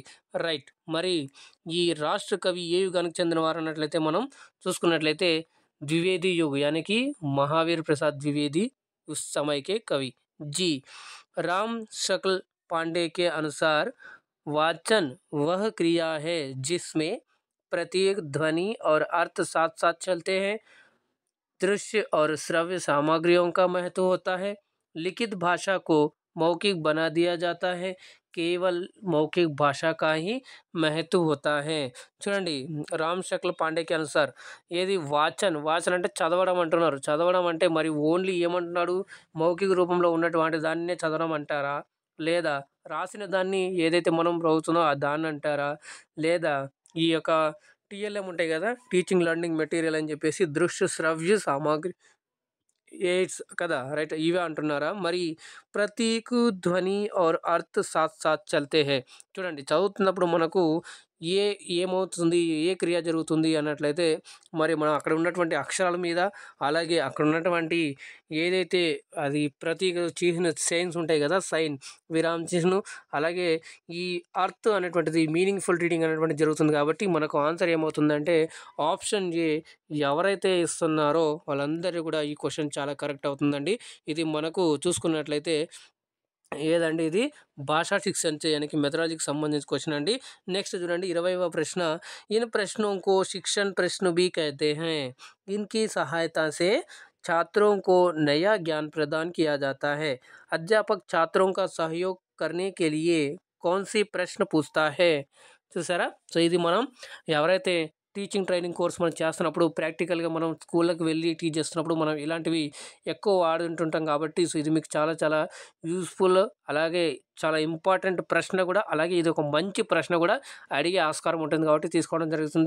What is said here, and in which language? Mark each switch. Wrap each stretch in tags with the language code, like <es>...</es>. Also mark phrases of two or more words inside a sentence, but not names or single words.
<te>రైట్. మరి ఈ రాష్ట్ర కవి ఏ యుగానికి చెందినవారు అన్నట్లయితే మనం చూసుకున్నట్లయితే</te> <hi>द्विवेदी युग यानी कि महावीर प्रसाद द्विवेदी उस समय के कवि जी. राम शकल पांडे के अनुसार वाचन वह क्रिया है जिसमें प्रत्येक ध्वनि और अर्थ साथ साथ चलते हैं. दृश्य और श्रव्य सामग्रियों का महत्व होता है लिखित भाषा को मौखिक बना दिया जाता है। केवल मौखिक भाषा का ही महत्व होता है।</hi> <te>చూడండి రామ్ శక్ల పాండేకి అనుసార్ ఏది వాచన్ అంటే చదవడం అంటున్నారు. చదవడం అంటే మరి ఓన్లీ ఏమంటున్నాడు, మౌఖిక రూపంలో ఉన్నటువంటి దాన్నే చదవడం అంటారా, లేదా రాసిన దాన్ని ఏదైతే మనం చదువుతున్నామో దాన్ని అంటారా, లేదా ఈ యొక్క టీఎల్ఎం ఉంటాయి కదా,</te> <en>teaching learning material</en> <te>అని చెప్పేసి దృశ్య శ్రవ్య సామాగ్రి ఎయిడ్స్ కదా, రైట్, ఇవే అంటున్నారా?</te> <hi>మరి प्रतीक ध्वनि और अर्थ साथ साथ चलते हैं।</hi> <te>చూడండి చదువుతున్నప్పుడు మనకు ఏమవుతుంది, ఏ క్రియ జరుగుతుంది అన్నట్లయితే మరి మనం అక్కడ ఉన్నటువంటి అక్షరాల మీద, అలాగే అక్కడ ఉన్నటువంటి ఏదైతే అది ప్రతీక చిహ్న సైన్స్ ఉంటాయి కదా, సైన్ విరామ చిహ్నం, అలాగే ఈ అర్త్ అనేటువంటిది</te> <en>meaningful reading</en> <te>అనేటువంటిది జరుగుతుంది. కాబట్టి మనకు ఆన్సర్ ఏమవుతుందంటే ఆప్షన్ ఏ ఎవరైతే ఇస్తున్నారో వాళ్ళందరూ కూడా ఈ క్వశ్చన్ చాలా కరెక్ట్ అవుతుందండి. ఇది మనకు చూసుకున్నట్లయితే ఏదండి, ఇది భాషా</te> <hi>शिक्षण यानी कि मेथोडोलॉजी की संबंधित क्वेश्चन अंडी। नेक्स्ट చూడండి 20వ प्रश्न, इन प्रश्नों को शिक्षण प्रश्न भी कहते हैं। इनकी सहायता से छात्रों को नया ज्ञान प्रदान किया जाता है। अध्यापक छात्रों का सहयोग करने के लिए कौन सी प्रश्न पूछता है?</hi> <te>చూసారా? సో ఇది మనం ఎవరైతే</te> <en>teaching training course</en> <te>మనం చేస్తున్నప్పుడు ప్రాక్టికల్గా మనం స్కూళ్ళకి వెళ్ళి టీచ్ చేస్తున్నప్పుడు మనం ఇలాంటివి ఎక్కువ వాడుతుంటాం. కాబట్టి సో ఇది మీకు చాలా చాలా యూస్ఫుల్, అలాగే చాలా ఇంపార్టెంట్ ప్రశ్న కూడా, అలాగే ఇది ఒక మంచి ప్రశ్న కూడా అడిగే ఆస్కారం ఉంటుంది కాబట్టి తీసుకోవడం జరుగుతుంది.</te>